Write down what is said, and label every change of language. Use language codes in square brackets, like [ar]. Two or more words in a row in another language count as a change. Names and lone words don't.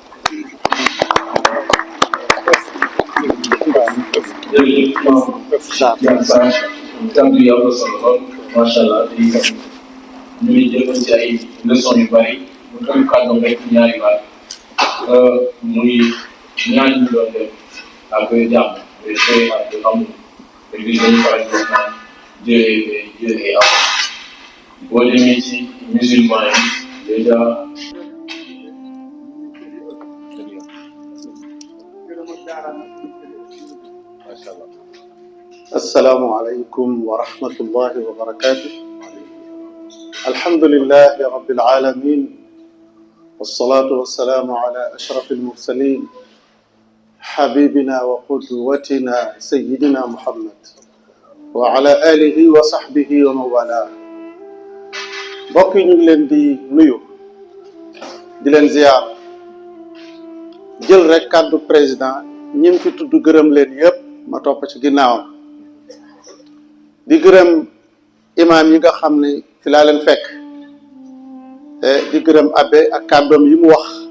[wo] kàddu yi am na solo lool [ar] ما شاء الله [wo] di ñu ngi jël ci ay leçons yu bari mu tënk kàddu rek ñaari baat muy ñaan ñu doon def ak jàmm mais tey ak amul léegi dañu faral di wax naan jëlee am boo demee ci musulman yi déjà [ar] السلام عليكم ورحمة الله وبركاته الحمد لله رب العالمين والصلاة والسلام على أشرف المرسلين حبيبنا وقدوتنا سيدنا محمد وعلى آله وصحبه ومن والاه [wo] mbokk yi ñu ngi leen di nuyu di leen ziar jël rek kàddu président ñi fi tudd gërëm leen yépp ma topp ci ginnaawam di gërëm imaam yi nga xam ne fi laa leen fekk di gërëm abbé ak kàddoom yi mu wax